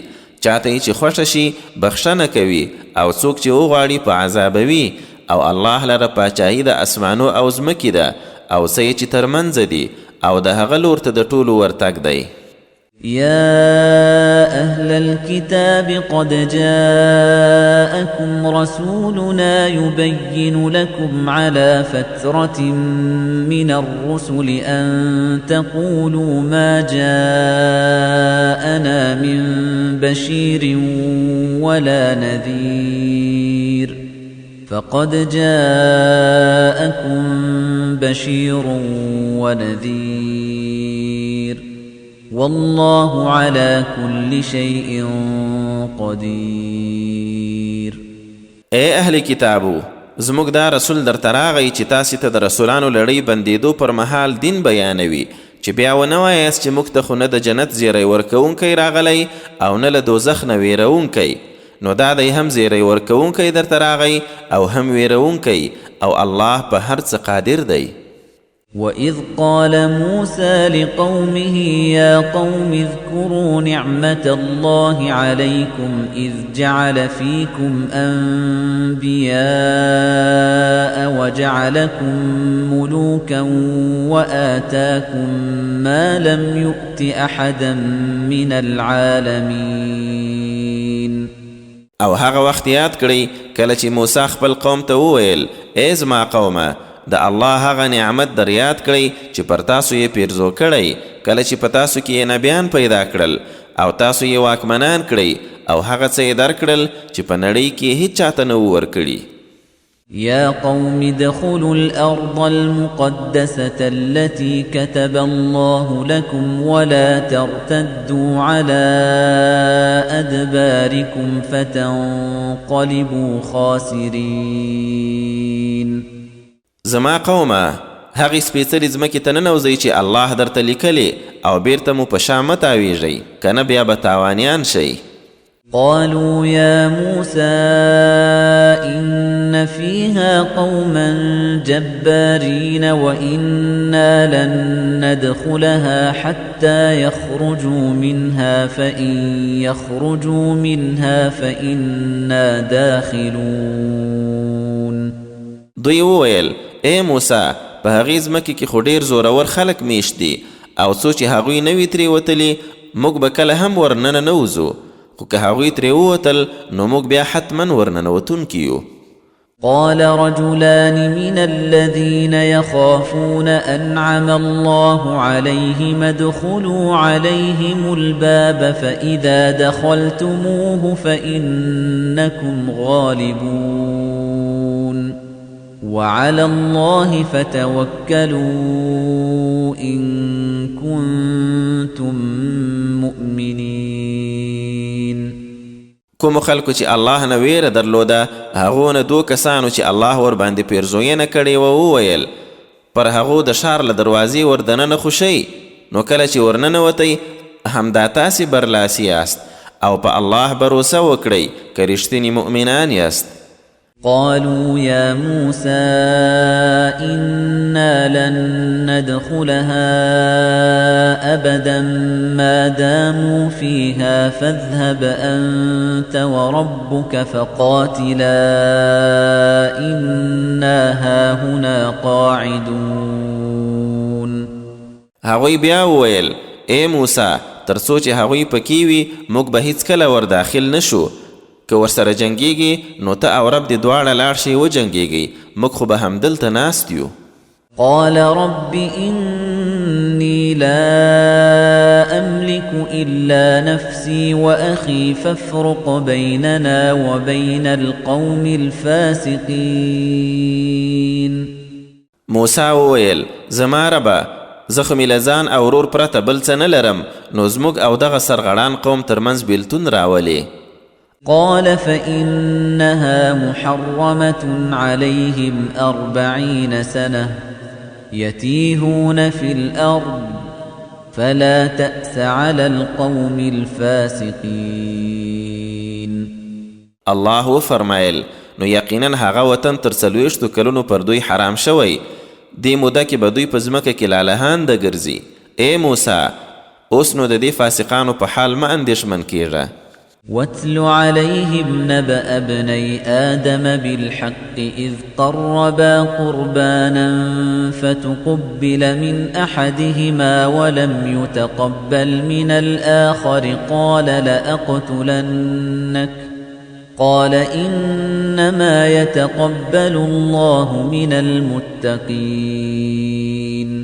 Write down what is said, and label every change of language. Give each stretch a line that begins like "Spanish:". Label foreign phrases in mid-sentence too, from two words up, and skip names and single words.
Pashto: چاته چې خوښه شي بخښنه کوي او څوک چې وغواړي په عذابوي او الله لره پاچایي د اسمانو او ځمکې ده او څه یې چې ترمنځ دي او د هغه لور ته د ټولو ورتګ دی.
Arabic: يا أهل الكتاب قد جاءكم رسولنا يبين لكم على فترة من الرسل أن تقولوا ما جاءنا من بشير ولا نذير فقد جاءكم بشير ونذير والله على كل شيء قدير.
Pashto: اے اهل کتابو، زموږ دا رسول در تراغی چې تاسې ته د رسولانو لړۍ بندېدو پر مهال دین بیانوي، چې بیا ونه وایاست چې موږ ته خو نه د جنت زیری ورکوونکی راغلی او نه له دوزخ نه ویرونکی، نو دا دی هم زیری ورکوونکی در تراغی او هم ویرونکی، او الله په هر څه قادر دی.
Arabic: وَإِذْ قَالَ مُوسَى لِقَوْمِهِ يَا قَوْمِ اذْكُرُوا نِعْمَةَ اللَّهِ عَلَيْكُمْ إِذْ جَعَلَ فِيكُمْ أَنْبِيَاءَ وَجَعَلَكُمْ مُلُوكًا وَآتَاكُمْ مَا لَمْ يُؤْتِ أَحَدًا مِنَ الْعَالَمِينَ.
Pashto: او هغه وخت یاد کړئ کله چې موسی خپل قوم ته وویل: ای زما قومه، د الله هغه نعمت در یاد کړئ چې پر تاسو یې پیرزو کړی، کله چې په تاسو کې یې نبیان پیدا کړل او تاسو یې واکمنان کړئ او هغه څه یې درکړل چې په نړۍ کې هیڅ چاته نه وو ورکړي.
Arabic: يا قوم ادخلوا الأرض المقدسة التي كتب الله لكم ولا ترتدوا على أدباركم فتنقلبوا خاسرين.
Pashto: زما قومه، هغې سپېڅلې ځمکې ته ننوځئ چې الله درته لیکلې او بیرته مو په شا مه تاویږئ، که نه بیا به تاوانیان شئ.
Arabic: قالوا يا موسى إن فيها قوما جبارين وإنا لن ندخلها حتى يخرجوا منها فإن يخرجوا منها فإنا داخلون.
Pashto: دوی وویل: ای موسی، په هغې ځمکې کې خو ډېر زورور خلک میشت دي او څو چې هغوی نه وي ترې وتلي موږ به کله هم ورننه نه وځو، خو که هغوی ترې ووتل نو موږ بیا حتما ورننوتونکي یو.
Arabic: قال رجلان من الذين يخافون أنعم الله عليهم ادخلوا عليهم الباب فإذا دخلتموه فإنكم غالبون وعلى الله فتوكلوا إن كنتم مؤمنين.
Pashto: کوم خلکو چې الله نه ویره درلوده هغو نه دو کسانو چې الله ور باندې پیرزوینه کړې و وویل: پر هغو د ښار له دروازې ور دننه خو شئ، نو کله چې ورننوتئ همدا تاسې برلاسي یاست او په الله بروسه وکړئ که رښتیني مؤمنان یاست.
Arabic: قالوا يا موسى إنا لن ندخلها أبدا ما داموا فيها فاذهب أنت وربك فقاتلا إنا هاهنا قاعدون.
Pashto: هغوی بیا وویل: ای موسی، تر څو چې هغوی پکې وي موږ به هیڅکله ور داخل نشو، که ورسره جنګیږي نو ته او رب دې دواړه لاړ شئ وجنګیږئ، موږ خو به همدلته ناست یو.
Arabic: قال رب إني لا أملك إلا نفسي وأخي فافرق بيننا وبين القوم الفاسقين.
Pashto: موسی وویل: زما ربه، زه خو مې له ځان او ورور پرته بل څه نه لرم، نو زموږ او دغه سرغړان قوم ترمنځ بیلتون راولې.
Arabic: قال فإنها محرمة عليهم 40 سنة يتيهون في الأرض فلا تأس على القوم الفاسقين.
Pashto: الله فرمایل: نو یقینا هغه وطن تر 40 کلونو پر دوی حرام شوی، دې موده کې به دوی په ځمکه کې لالهانده ګرځي. ای موسی، اوس نو د دې فاسقانو په حال مه اندېښمن کیږه.
Arabic: واتل عليهم نبأ ابني آدم بالحق إذ قربا قربانا فتقبل من أحدهما ولم يتقبل من الآخر قال لأقتلنك قال إنما يتقبل الله من المتقين.